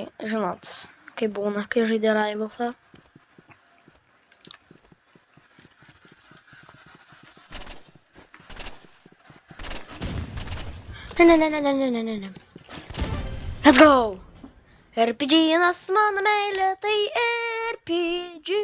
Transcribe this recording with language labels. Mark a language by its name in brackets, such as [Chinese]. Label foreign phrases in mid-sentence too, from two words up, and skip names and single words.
[Lithuanian] Žinot, kaip būna, kai žaidė Rivalsą. Ne. [English] Let's go! [Lithuanian] RPG-nas mano meilė, tai RPG.